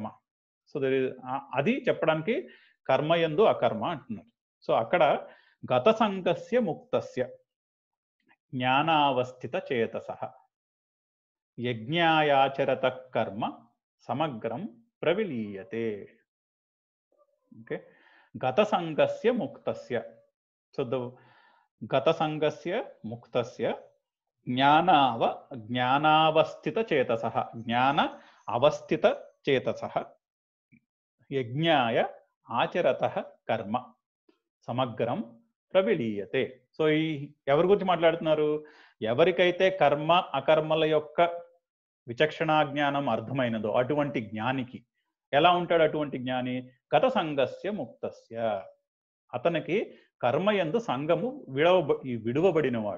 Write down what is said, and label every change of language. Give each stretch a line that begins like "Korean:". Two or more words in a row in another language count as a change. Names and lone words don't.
Telugu: సో అది చెప్పడానికి కర్మయందు అకర్మ అంటున్నారు. సో అక్కడ
Sanskrit: గత సంగస్య ముక్తస్య జ్ఞానావస్థిత చేతసః యజ్ఞాయాచరత కర్మ సమగ్రం ప్రవిలీయతే. Okay. गत सङ्गस्य मुक्तस्य.
English: So the
Sanskrit: गत सङ्गस्य मुक्तस्य ज्ञानावस्थित चेतसः ज्ञान अवस्थित चेतसः यज्ञाय आचरतः कर्म సమగ్రం ప్రవిలీయతే.
Telugu: సో ఈ ఎవరి గురించి మాట్లాడుతున్నారు? ఎవరికైతే కర్మ అకర్మల యొక్క విచక్షణా జ్ఞానం అర్థమైనదో అటువంటి జ్ఞానికి. ఎలా ఉంటాడు అటువంటి జ్ఞాని?
Sanskrit: గత సంగస్య ముక్తస్య,
Telugu: అతనికి కర్మయందు సంగము విడువబడినవాడు.